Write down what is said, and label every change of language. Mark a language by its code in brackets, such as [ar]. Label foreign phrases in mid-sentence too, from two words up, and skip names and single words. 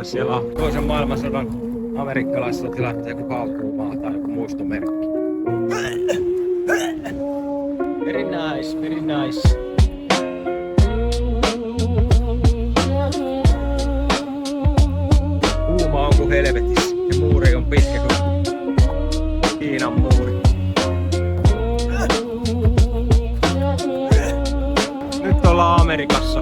[fi] Siellä on toisen maailmansodan amerikkalaissotilaat joku haukkuumaa tai joku muistomerkki. [en] Very nice, very nice. [fi] Kuuma on kuin helvetissä ja muuri on pitkä kuin Kiinan muuri. Nyt ollaan Amerikassa.